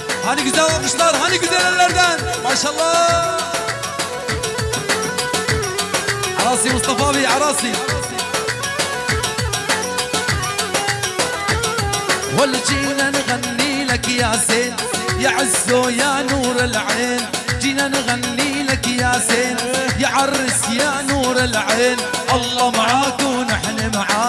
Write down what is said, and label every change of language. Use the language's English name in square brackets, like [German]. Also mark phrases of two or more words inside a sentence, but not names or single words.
[Turkish] Hani güzel alkışlar, hani güzel ellerden. Maşallah. Arasi Mustafa abi, Arasi. [Arabic] والجينا نغني لك يا زين يا عزو يا نور العين. جينا نغني لك يا زين يا عرس يا نور العين. الله معاك ونحن معاك.